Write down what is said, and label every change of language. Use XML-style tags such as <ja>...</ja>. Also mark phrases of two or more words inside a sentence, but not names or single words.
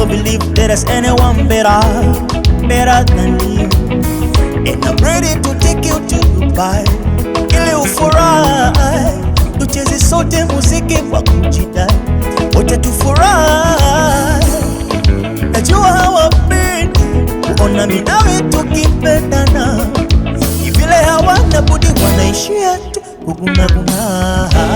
<en>don't believe there's anyone better than you, and I'm ready to take you to Dubai</en> <sw>ili ufurahi, tucheze sote muziki wa kujidai, wote tufurahi. Najua hawapendi kuona mimi nawe tukipendana, vile hawana budi wanaishia tu kugunaguna.</sw>